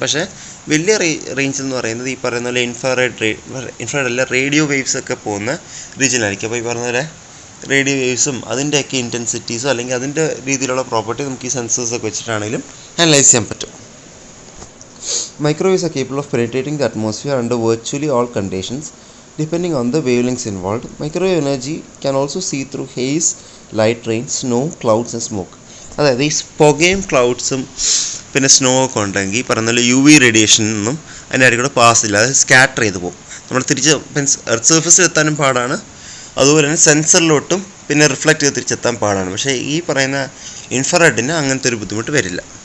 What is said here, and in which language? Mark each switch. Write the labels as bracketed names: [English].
[Malayalam] പക്ഷേ വലിയ റേഞ്ച് എന്ന് പറയുന്നത് ഈ പറയുന്ന പോലെ ഇൻഫ്രാറെഡ് അല്ല റേഡിയോ വേവ്സ് ഒക്കെ പോകുന്ന റീജിയനായിരിക്കും. അപ്പോൾ ഈ പറഞ്ഞ പോലെ റേഡിയോ വേവ്സും അതിൻ്റെയൊക്കെ ഇൻറ്റൻസിറ്റീസും അല്ലെങ്കിൽ അതിൻ്റെ രീതിയിലുള്ള പ്രോപ്പർട്ടി നമുക്ക് ഈ സെൻസേഴ്സൊക്കെ വെച്ചിട്ടാണെങ്കിലും അനലൈസ് ചെയ്യാൻ പറ്റും. [English] Microwaves are capable of penetrating the atmosphere under virtually all conditions, depending on the wavelengths involved. Microwave energy can also see through haze, light rain, snow, clouds and smoke. [Malayalam] അതായത് ഈ പുകയും ക്ലൗഡ്സും പിന്നെ snow ഒക്കെ ഉണ്ടെങ്കിൽ പറയുന്ന UV റേഡിയേഷനൊന്നും അതിൻ്റെ ഇടയിൽ കൂടെ പാസ് ഇല്ല, അത് സ്കാറ്റർ ചെയ്ത് പോകും. നമ്മൾ തിരിച്ച് എർത്ത് സർഫസിൽ എത്താനും പാടാണ്, അതുപോലെ തന്നെ സെൻസറിലോട്ടും പിന്നെ റിഫ്ലക്റ്റ് ചെയ്ത് തിരിച്ചെത്താൻ പാടാണ്. പക്ഷേ ഈ പറയുന്ന ഇൻഫ്രാറെഡിന് അങ്ങനത്തെ ഒരു ബുദ്ധിമുട്ട് വരില്ല.